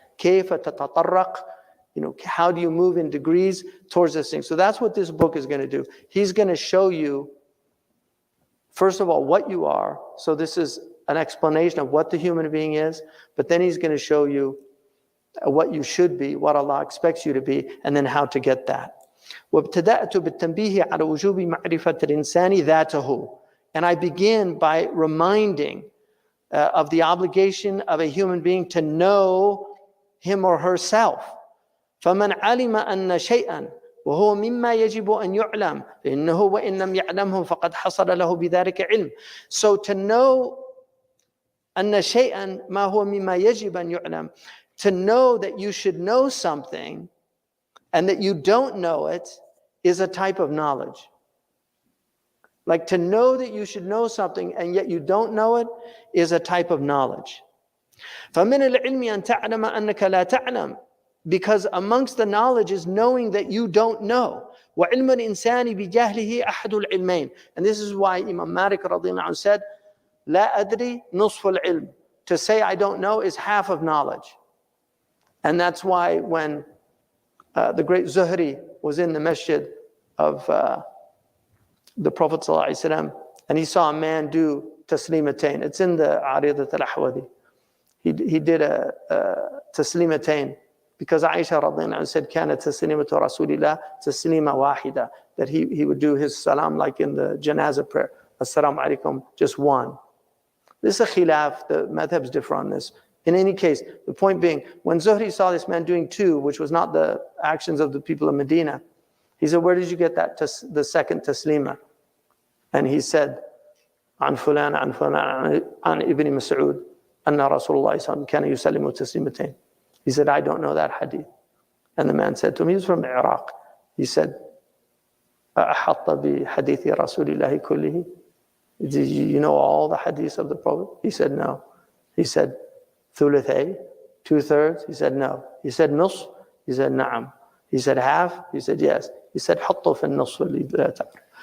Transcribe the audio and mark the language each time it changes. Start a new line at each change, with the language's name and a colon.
Arabic: كَيْفَ تَتَطَرَّقْ,
English: how do you move in degrees towards this thing? So that's what this book is going to do. He's going to show you, first of all, what you are. So this is an explanation of what the human being is. But then he's going to show you what you should be, what Allah expects you to be, and then how to get that.
Arabic: وابتدأت بالتنبيه على وجوب معرفة الإنسان ذاته.
English: And I begin by reminding of the obligation of a human being to know him or herself.
Arabic: فمن علم أن شيئا وهو مما يجب أن يعلم فإنه وإن لم يعلمه فقد حصل له بذلك علم.
English: So to know
Arabic: أن شيئا ما هو مما يجب أن يعلم,
English: to know that you should know something and that you don't know it is a type of knowledge. Like to know that you should know something and yet you don't know it is a type of knowledge.
Arabic: فمن العلم أن تعلم أنك لا تعلم,
English: because amongst the knowledge is knowing that you don't know.
Arabic: وعلم الإنسان بجهله أحد العلمين.
English: And this is why Imam Malik radiallahu anhu said,
Arabic: لا أدري نصف العلم.
English: To say I don't know is half of knowledge. And that's why when the great Zuhri was in the masjid of the Prophet ﷺ, and he saw a man do taslimatain. It's in the Aridat al-Ahwadi. He did a taslimatain because Aisha radiallahu anha said,
Arabic: كانت تسليمة رسول الله تسليمة واحدة,
English: that he would do his salam like in the janazah prayer. Assalamu alaikum, just one. This is a khilaf, the madhab's differ on this. In any case, the point being, when Zuhri saw this man doing two, which was not the actions of the people of Medina, he said, where did you get that, the second taslima? And he said,
Arabic: عن فلان عن فلان عن ابن مسعود أن رسول الله صلى الله عليه وسلم كان يسلم تسليمتين.
English: He said, I don't know that hadith. And the man said to him, he was from Iraq. He said,
Arabic: أحط بحديث رسول الله كله?
English: Did you know all the hadiths of the Prophet? He said, no. He said,
Arabic: ثلثي,
English: 2/3? He said, no. He said,
Arabic: نصف?
English: He said,
Arabic: نعم.
English: He said, half? He said, yes. He said,
Arabic: حطه في النصف اللي لا تعرف.